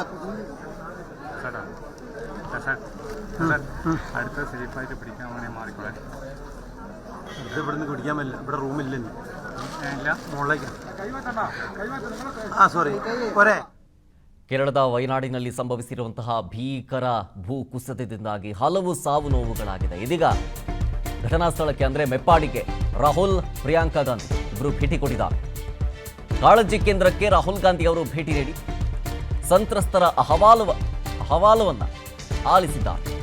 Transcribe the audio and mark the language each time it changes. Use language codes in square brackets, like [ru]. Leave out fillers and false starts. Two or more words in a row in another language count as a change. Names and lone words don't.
[ml] ചേട്ടാ അടുത്ത സേഫായിട്ട് പിടിക്കാൻ വേണേ മാറിക്കോളെ. ഇത് ഇവിടുന്ന് പിടിക്കാൻ പറ്റില്ല. ഇവിടെ റൂമില്ല. ഇല്ല മുകളിലേക്ക് സോറി പോരെ. [kn] ಕೇರಳದ ವಯನಾಡಿನಲ್ಲಿ ಸಂಭವಿಸಿರುವಂತಹ ಭೀಕರ ಭೂಕುಸಿತದಿಂದಾಗಿ ಹಲವು ಸಾವು ನೋವುಗಳಾಗಿದೆ. ಇದೀಗ ಘಟನಾ ಸ್ಥಳಕ್ಕೆ ಅಂದರೆ ಮೆಪ್ಪಾಡಿಗೆ ರಾಹುಲ್ ಪ್ರಿಯಾಂಕಾ ಗಾಂಧಿ ಇಬ್ಬರು ಭೇಟಿ ಕೊಟ್ಟಿದ್ದಾರೆ. ಕಾಳಜಿ ಕೇಂದ್ರಕ್ಕೆ ರಾಹುಲ್ ಗಾಂಧಿ ಅವರು ಭೇಟಿ ನೀಡಿ ಸಂತ್ರಸ್ತರ ಅಹವಾಲುವನ್ನು ಆಲಿಸಿದ್ದಾರೆ.